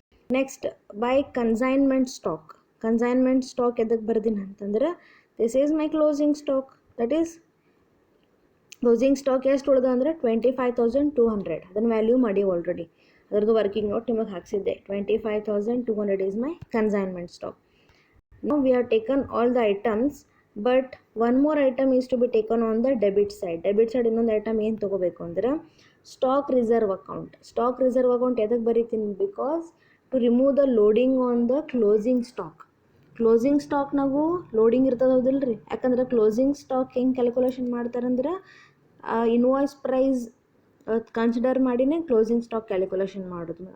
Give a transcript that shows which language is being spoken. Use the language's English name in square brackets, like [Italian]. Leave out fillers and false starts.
[Kannada] Next by consignment stock ಎದಕ್ಕೆ ಬರ್ದೀನಿ ಅಂತಂದ್ರೆ [English] This is my closing stock. [Kannada] That is closing stock ಎಷ್ಟು ಉಳಿದ ಅಂದರೆ 25,200. ಅದನ್ನು ವ್ಯಾಲ್ಯೂ ಮಾಡಿ ಆಲ್ರೆಡಿ, ಅದರದ್ದು ವರ್ಕಿಂಗ್ ನೋಟ್ ನಿಮಗೆ ಹಾಕ್ಸಿದ್ದೆ. [English] 25,200 is my consignment stock. Now we have taken all the items, but one more item is to be taken on the debit side. [Kannada] ಇನ್ನೊಂದು item ಏನು ತೊಗೋಬೇಕು ಅಂದ್ರೆ ಸ್ಟಾಕ್ ರಿಸರ್ವ್ ಅಕೌಂಟ್ ಎದಕ್ಕೆ ಬರೀತೀನಿ [English] because to remove the loading on the [Kannada] closing ಸ್ಟಾಕ್ನಾಗೂ loading ಇರ್ತದೆ ಹೌದಿಲ್ಲ ರೀ. ಯಾಕಂದ್ರೆ ಕ್ಲೋಸಿಂಗ್ ಸ್ಟಾಕ್ ಹೆಂಗೆ ಕ್ಯಾಲ್ಕುಲೇಷನ್ ಮಾಡ್ತಾರಂದ್ರೆ ಇನ್ವಾಯ್ಸ್ ಪ್ರೈಸ್ ಕನ್ಸಿಡರ್ ಮಾಡಿನೇ ಕ್ಲೋಸಿಂಗ್ ಸ್ಟಾಕ್ ಕ್ಯಾಲ್ಕುಲೇಷನ್ ಮಾಡೋದು.